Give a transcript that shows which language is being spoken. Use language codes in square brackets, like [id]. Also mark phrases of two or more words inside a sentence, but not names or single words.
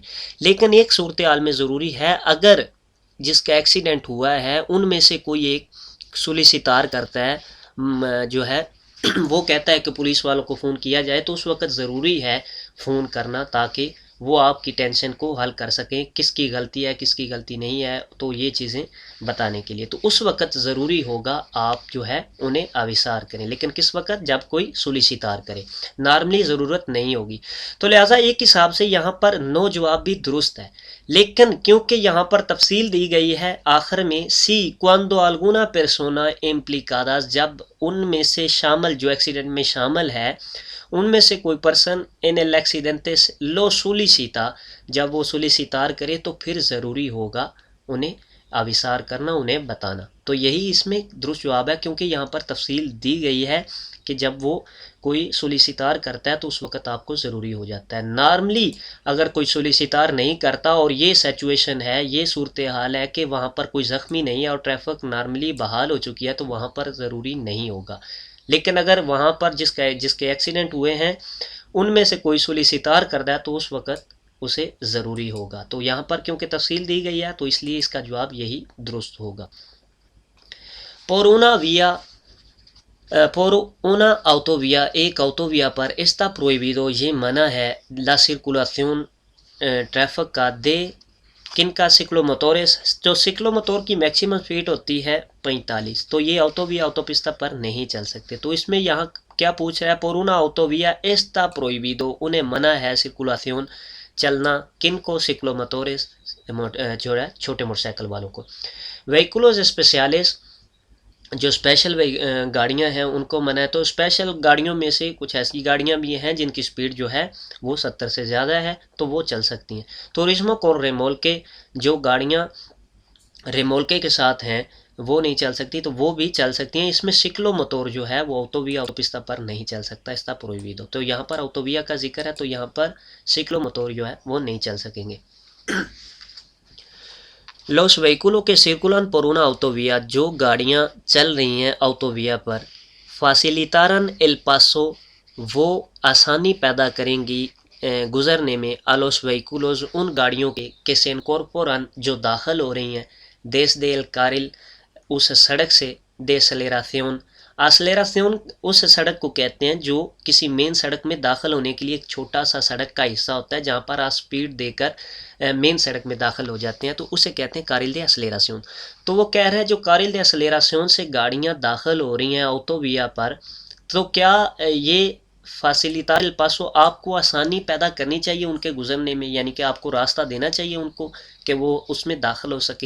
[ur] لیکن ایک صورتحال میں ضروری ہے اگر جس کا ایکسیڈنٹ ہوا ہے ان میں سے کوئی ایک سولیسیٹار کرتا ہے جو ہے وہ کہتا ہے کہ پولیس والوں کو فون کیا جائے تو اس وقت ضروری ہے فون کرنا تاکہ وہ آپ کی ٹینشن کو حل کر سکیں کس کی غلطی ہے کس کی غلطی نہیں ہے تو یہ چیزیں بتانے کے لیے. تو اس وقت ضروری ہوگا آپ جو ہے انہیں آویسار کریں لیکن کس وقت جب کوئی سولیسیٹار کرے نارملی ضرورت نہیں ہوگی. تو لہٰذا ایک حساب سے یہاں پر نو جواب بھی درست ہے لیکن کیونکہ یہاں پر تفصیل دی گئی ہے آخر میں [es] sí cuando alguna persona implicadas [ur] جب ان میں سے شامل جو ایکسیڈنٹ میں شامل ہے ان میں سے کوئی پرسن [es] en el accidente lo solicita [ur] جب وہ سولیسیٹار کرے تو پھر ضروری ہوگا انہیں آویسار کرنا انہیں بتانا. تو یہی اس میں درست جواب ہے کیونکہ یہاں پر تفصیل دی گئی ہے کہ جب وہ کوئی سولیسیٹار کرتا ہے تو اس وقت آپ کو ضروری ہو جاتا ہے. نارملی اگر کوئی سولیسیٹار نہیں کرتا اور یہ سچویشن ہے یہ صورتحال ہے کہ وہاں پر کوئی زخمی نہیں ہے اور ٹریفک نارملی بحال ہو چکی ہے تو وہاں پر ضروری نہیں ہوگا. لیکن اگر وہاں پر جس کے ایکسیڈنٹ ہوئے ہیں ان میں سے کوئی سولیسیٹار کرتا ہے تو اس وقت اسے ضروری ہوگا. تو یہاں پر کیونکہ تفصیل دی گئی ہے تو اس لیے اس کا جواب یہی درست ہوگا. [es] por una autovía [ur] ایک autovía پر [es] está prohibido [ur] یہ منع ہے [es] la circulación [ur] ٹریفک کا de کن کا سکلوموٹورس جو سکلوموٹور کی میکسیمم سپیڈ ہوتی ہے 45 تو یہ آٹوپستہ پر نہیں چل سکتے. تو اس میں یہاں کیا پوچھ رہا ہے؟ [es] por una autovía está prohibido, [ur] انہیں منع ہے circulación چلنا، کن کو؟ سیکلوموٹورز جو ہے چھوٹے موٹر سائیکل والوں کو۔ [es] vehículos especiales [ur] جو اسپیشل گاڑیاں ہیں ان کو منع ہے۔ تو اسپیشل گاڑیوں میں سے کچھ ایسی گاڑیاں بھی ہیں جن کی سپیڈ جو ہے وہ 70 سے زیادہ ہے تو وہ چل سکتی ہیں۔ [es] turismo con remolque, [ur] جو گاڑیاں ریمولکے کے ساتھ ہیں وہ نہیں چل سکتی تو وہ بھی چل سکتی ہیں۔ اس میں سکلو موٹور جو ہے وہ [es] autovía autopista [ur] پر نہیں چل سکتا، [es] está prohibido. [ur] تو یہاں پر آٹوویا کا ذکر ہے تو یہاں پر سکلو موٹور جو ہے وہ نہیں چل سکیں گے۔ [es] Los vehículos que circulan por una autovía، [ur] جو گاڑیاں چل رہی ہیں آٹوویا پر، [es] facilitarán el paso، [ur] وہ آسانی پیدا کریں گی گزرنے میں [es] a los vehículos، [ur] ان گاڑیوں کے [es] que se incorporan، [ur] جو داخل ہو رہی ہیں [es] desde el carril، [ur] اس سڑک سے [es] de aceleración، [ur] ایسلریشن اس سڑک کو کہتے ہیں جو کسی مین سڑک میں داخل ہونے کے لیے ایک چھوٹا سا سڑک کا حصہ ہوتا ہے جہاں پر آپ سپیڈ دے کر مین سڑک میں داخل ہو جاتے ہیں، تو اسے کہتے ہیں [es] carril de aceleración. [ur] تو وہ کہہ رہے ہیں جو [es] carril de aceleración [ur] سے گاڑیاں داخل ہو رہی ہیں آٹوویا پر، تو کیا یہ [es] facilitar el paso, [ur] آپ کو آسانی پیدا کرنی چاہیے ان کے گزرنے میں، یعنی کہ آپ کو راستہ دینا چاہیے ان کو کہ وہ اس میں داخل ہو سکیں۔